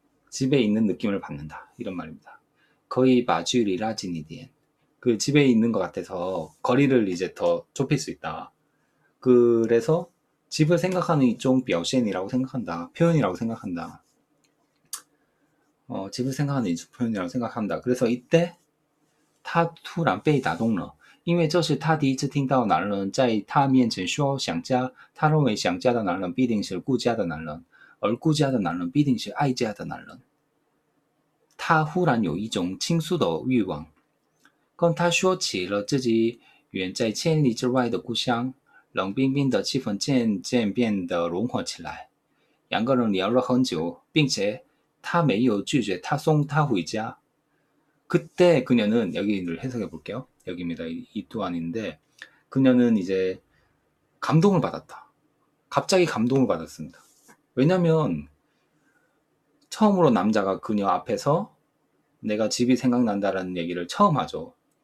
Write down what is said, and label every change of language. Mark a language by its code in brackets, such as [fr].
[ko] 집에 있는 느낌을 받는다. 이런 말입니다. 거의 마주리 라진이디엔. 그 집에 있는 것 같아서 거리를 이제 더 좁힐 수 있다. 그래서 집을 생각하는 이종表现이라고 생각한다. 표현이라고 생각한다. 집을 생각하는 이종 표현이라고 생각한다. 그래서 이때 [zh] 他突然被打动了，因为这是他第一次听到男人在他面前说想家。他认为想家的男人必定是顾家的男人，而顾家的男人必定是爱家的男人。他忽然有一种倾诉的欲望，跟他说起了自己远在千里之外的故乡。冷冰冰的气氛渐渐变得融合起来，两个人聊了很久，并且他没有拒绝他送他回家。 [ko] 그때 그녀는 여기를 해석해 볼게요. 여기입니다. 이 또한인데 그녀는 이제 감동을 받았다. 갑자기 감동을 받았습니다. 왜냐면 처음으로 남자가 그녀 앞에서 내가 집이 생각난다라는 얘기를 처음 하죠.